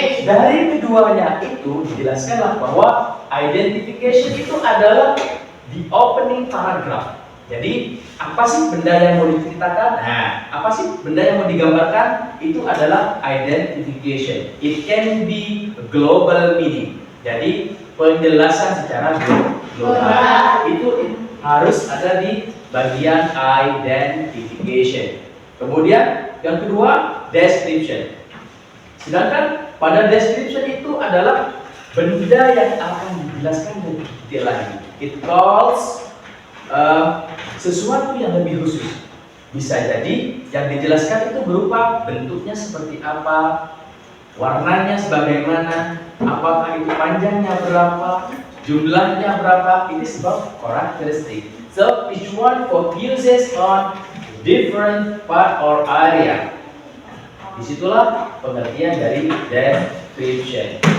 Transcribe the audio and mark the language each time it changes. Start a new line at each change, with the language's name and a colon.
Indonesian: Dari keduanya itu dijelaskanlah bahwa identification itu adalah
English: the opening paragraph.
Indonesian: Jadi apa sih benda yang mau diceritakan? Nah, apa sih benda yang mau digambarkan? Itu adalah identification.
English: It can be a global meaning.
Indonesian: Jadi penjelasan secara global itu harus ada di bagian identification. Kemudian yang kedua description. Sedangkan pada description itu adalah benda yang akan dijelaskan lebih detail lagi.
English: It calls
Indonesian: sesuatu yang lebih khusus. Bisa jadi yang dijelaskan itu berupa bentuknya seperti apa, warnanya sebagaimana, apakah itu panjangnya berapa, jumlahnya berapa.
English: It is about characteristic. So each one focuses on different part or area.
Indonesian: Disitulah pengertian dari description.